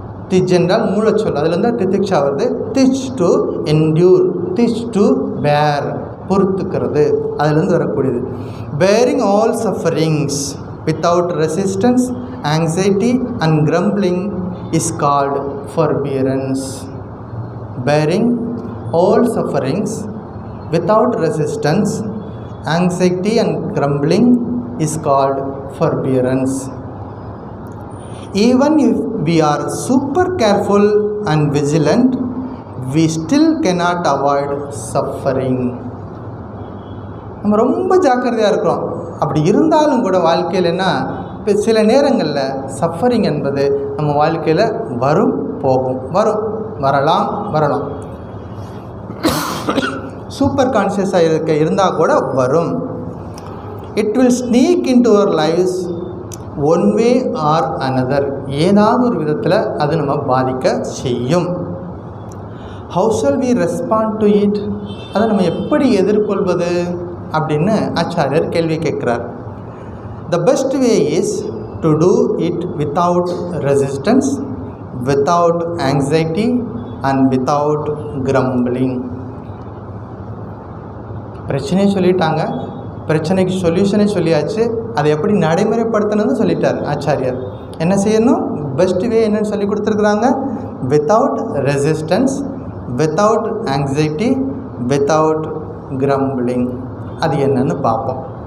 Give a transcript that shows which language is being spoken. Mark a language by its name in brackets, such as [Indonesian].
[Tamil] திஜ் என்றால் மூலச்சொல், அதுலேருந்து திதிக்ஷா வருது. திஜ் டு என்டியூர், திஜ் டு பேர், பொறுத்துக்கிறது, அதுலேருந்து வரக்கூடியது. [English] Bearing all sufferings without resistance anxiety and grumbling is called forbearance. Bearing all sufferings without resistance, anxiety and grumbling is called forbearance. Even if we are super careful and vigilant, we still cannot avoid suffering. [Tamil] நம்ம ரொம்ப ஜாக்கிரதையாக இருக்கிறோம். அப்படி இருந்தாலும் கூட வாழ்க்கையில் என்ன, சில நேரங்களில் சஃபரிங் என்பது நம்ம வாழ்க்கையில் வரும் போகும், வரலாம். சூப்பர் கான்சியஸாக இருந்தால் கூட வரும். [English] It will sneak in to our lives one way or another. [Tamil] ஏதாவது ஒரு விதத்தில் அது நம்ம பாதிக்க செய்யும். [English] How shall we respond to it? [Tamil] அதை நம்ம எப்படி எதிர்கொள்வது அப்படின்னு ஆச்சாரியர் கேள்வி கேட்குறார். [English] The best way is to do it without resistance, without anxiety and without grumbling. [Tamil] பிரச்சனையை சொல்லிட்டாங்க, பிரச்சனைக்கு சொல்யூஷனே சொல்லியாச்சு. அதை எப்படி நடைமுறைப்படுத்தணும்னு சொல்லிட்டார் ஆச்சாரியர். என்ன செய்யணும்? பெஸ்ட் வே என்னன்னு சொல்லி கொடுத்துருக்குறாங்க. [English] Without resistance, without anxiety, without grumbling. [Tamil] அது என்னன்னு பார்ப்போம்.